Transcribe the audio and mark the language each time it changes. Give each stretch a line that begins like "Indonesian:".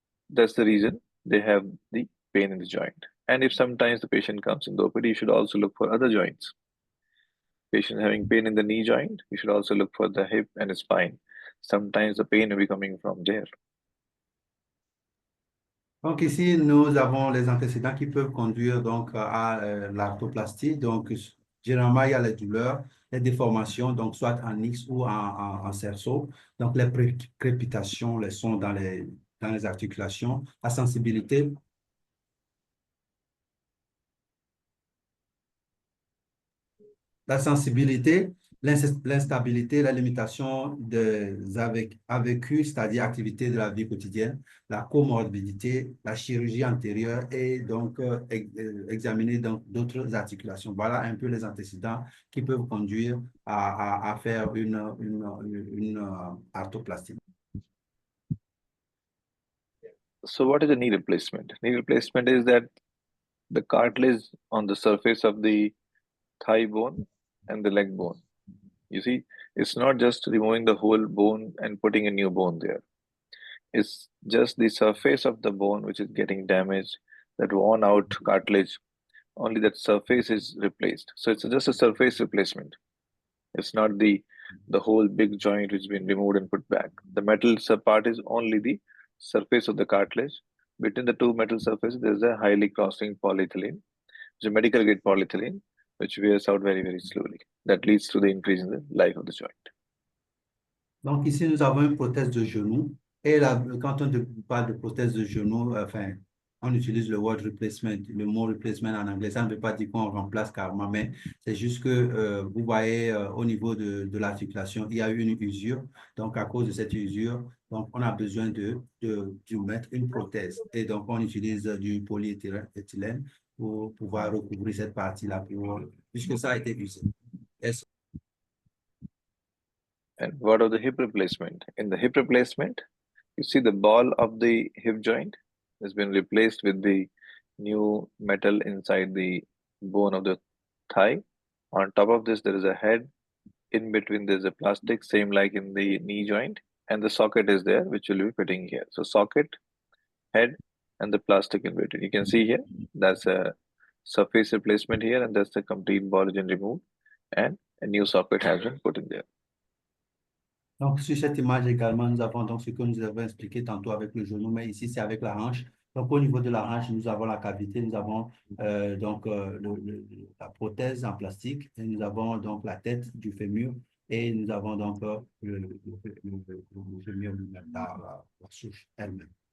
English: That's the reason they have the pain in the joint. And if sometimes the patient comes in the OPD, you should also look for other joints. Patient having pain in the knee joint, you should also look for the hip and the spine. Sometimes the pain will be coming from there.
French: Donc ici, nous avons les antécédents qui peuvent conduire donc à l'arthroplastie. Donc, généralement, il y a les douleurs, les déformations, donc soit en X ou en cerceau. Donc, les crépitations, les sons dans les articulations, la sensibilité. La sensibilité, l'instabilité, la limitation des AVQ, c'est-à-dire activités de la vie quotidienne, la comorbidité, la chirurgie antérieure et donc examiner d'autres articulations. Voilà un peu les antécédents qui peuvent conduire à faire une arthroplastie.
English: So what is a knee replacement? Knee replacement is that the cartilage on the surface of the thigh bone and the leg bone. You see, it's not just removing the whole bone and putting a new bone there. It's just the surface of the bone which is getting damaged, that worn out cartilage. Only that surface is replaced. So it's just a surface replacement. It's not the whole big joint which has been removed and put back. The metal part is only the surface of the cartilage. Between the two metal surfaces, there's a highly crossing polyethylene, which is a medical grade polyethylene, which wears out very, very slowly. That leads to the increase in the life of the joint.
French: Donc ici, nous avons une prothèse de genou. Et là, quand on parle de prothèse de genou, enfin, on utilise le
English: word replacement.
French: Le mot replacement en anglais, ça ne veut pas dire qu'on remplace carrément, mais c'est juste que vous voyez au niveau de l'articulation, il y a eu une usure. Donc à cause de cette usure, donc on a besoin de mettre une prothèse. Et donc on utilise du polyéthylène pour pouvoir recouvrir cette partie-là, puisque ça a été usé.
English: And what of the hip replacement? In the hip replacement, you see the ball of the hip joint has been replaced with the new metal inside the bone of the thigh. On top of this, there is a head. In between, there's a plastic, same like in the knee joint, and the socket is there, which will be fitting here. So socket, head, and the plastic in between. You can see here, that's a surface replacement here, and that's the complete ball has been removed, and a new socket has been put in there.
French: Donc, sur cette image également, nous avons donc ce que nous avons expliqué tantôt avec le genou, mais ici, c'est avec la hanche. Donc, au niveau de la hanche, nous avons la cavité, nous avons la prothèse en plastique, et nous avons donc la tête du fémur, et nous avons donc le fémur lui-même, la souche elle-même.